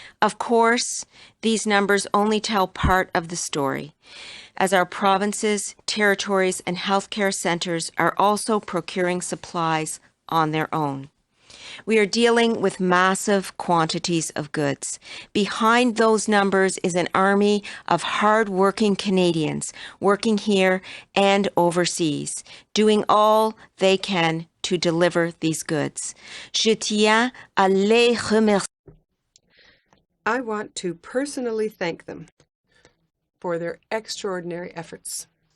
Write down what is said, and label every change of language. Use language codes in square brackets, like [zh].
[en] Of course, these numbers only tell part of the story, as our provinces, territories, and healthcare centres are also procuring supplies on their own. We are dealing with massive quantities of goods. Behind those numbers is an army of hard-working Canadians working here and overseas, doing all they can to deliver these goods. [fr] Je tiens à les remercier. [en] I want to personally thank them for their extraordinary efforts.